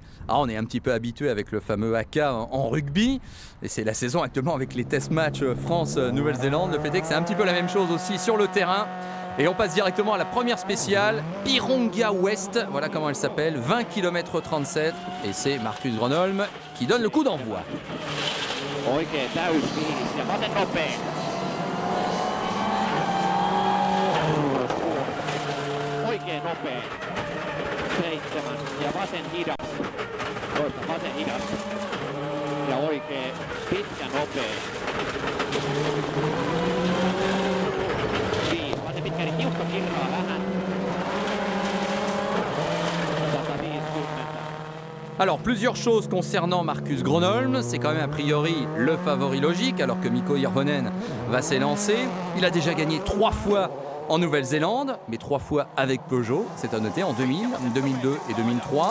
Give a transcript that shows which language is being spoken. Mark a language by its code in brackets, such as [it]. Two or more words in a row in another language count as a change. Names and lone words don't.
[fr] Ah, on est un petit peu habitué avec le fameux haka en rugby. Et c'est la saison actuellement avec les test matchs France-Nouvelle-Zélande. Le fait est que c'est un petit peu la même chose aussi sur le terrain. Et on passe directement à la première spéciale, Pirongia West. Voilà comment elle s'appelle, 20 km 37. Et c'est Marcus Gronholm qui donne le coup d'envoi. [fi] Oikein täysfiilis ja vasen nopea. Oikein nopea. 7 ja vasen hidas. Toista vasen hidas. Ja oikein pitkä nopea. 5. Vasen pitkä eli tiukka kirraa vähän. 150. [fr] Alors, plusieurs choses concernant Marcus Gronholm. C'est quand même a priori le favori logique, alors que Mikko Hirvonen va s'élancer. Il a déjà gagné 3 fois en Nouvelle-Zélande, mais 3 fois avec Peugeot, c'est à noter, en 2000, 2002 et 2003.